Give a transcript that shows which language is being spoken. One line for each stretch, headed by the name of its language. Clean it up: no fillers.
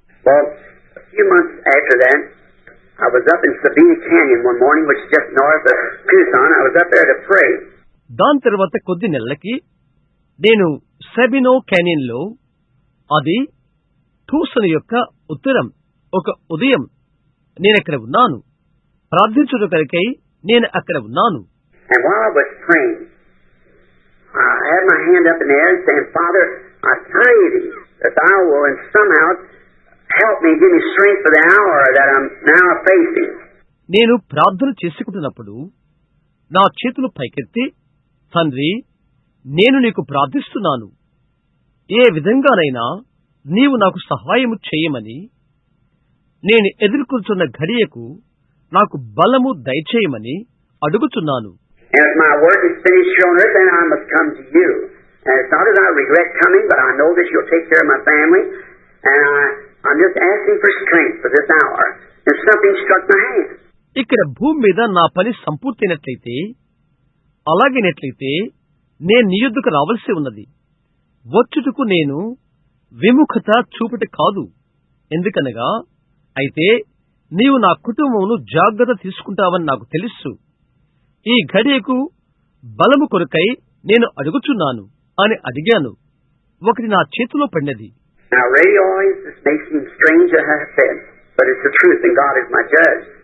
English: Well, a few months after that, I was up in Sabina Canyon one morning, which is just north of Tucson. I was up there to pray.
Telugu: దాని తర్వాత కొద్ది నెలలకి నేను సెబినో canyon లో, అది Tucson యొక్క ఉత్తరం, ఒక ఉదయం నేనక్కడ ఉన్నాను. ప్రార్థించుట కొరకై నేను అక్కడ ఉన్నాను.
English: And while I was praying, I had my hand up in the air and saying, Father, I pray thee that thou will and somehow help me, give me strength for the hour that I'm now facing.
Telugu: నేను ప్రార్థన చేసుకుంటున్నప్పుడు నా చేతులు పైకెత్తి, తండ్రి, నేను నీకు ప్రార్థిస్తున్నాను, ఏ విధంగానైనా నీవు నాకు సహాయము చేయమని, నేను ఎదుర్కొంటున్న ఘడియకు నాకు బలము దయచేయమని అడుగుచున్నాను.
English: And if my work is finished here on earth, then I must come to you. And it's not that I regret coming, but I know that you'll take care of my family. And I'm just asking for strength for this hour. And something struck my hand.
Telugu: ఇక్కడ భూమి మీద నా పని సంపూర్తయినట్లయితే, అలాగైనట్లయితే నేను నీ యొద్దకు రావలసి ఉన్నది. వచ్చుటకు నేను విముఖత చూపుట కాదు, ఎందుకనగా అయితే నీవు నా కుటుంబమును జాగ్రత్త తీసుకుంటావని నాకు తెలుసు. ఈ ఘడియకు బలము కొరకై నేను అడుగుచున్నాను అని అడిగాను. ఒకటి నా చేతిలో పడినది.
English: Now radio always this may seem strange as I said, but it's the truth and God is my judge.